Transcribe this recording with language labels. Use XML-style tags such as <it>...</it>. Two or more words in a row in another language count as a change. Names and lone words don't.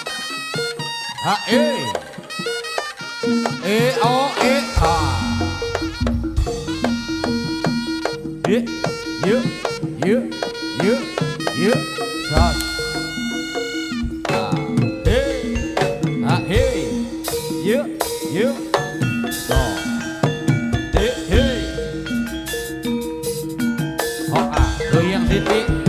<id>ha eh, oh ah, yeah, yeah, yeah, yeah, yeah, shot, ah, hey, yeah, yeah, so, hey, oh ah, goyang titik.</id>